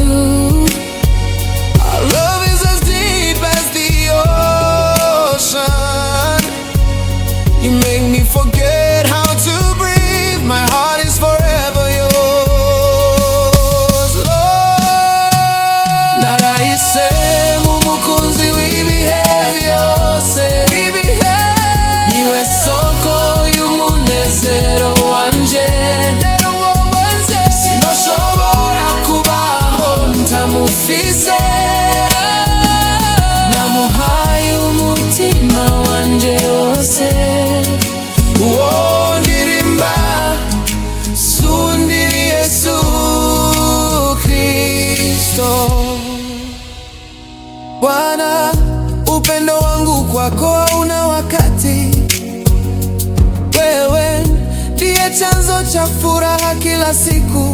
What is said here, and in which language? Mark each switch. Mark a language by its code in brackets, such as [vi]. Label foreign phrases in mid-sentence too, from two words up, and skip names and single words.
[en] Our love is as deep as the ocean. You make me forget how to breathe. My heart is forever yours, Lord. [rn] Narahisemo umukunzi w'ibihe byose, niwe soko y'umunezero wanje. Sinoshobora kubaho ntamufise, namuhaye umutima wanje wose. Uwo ndirimba sundi ni Yesu Kristo. [sw] Bwana, upendo wangu kwako hauna wakati. Wewe ndiye chanzo cha furaha kila siku.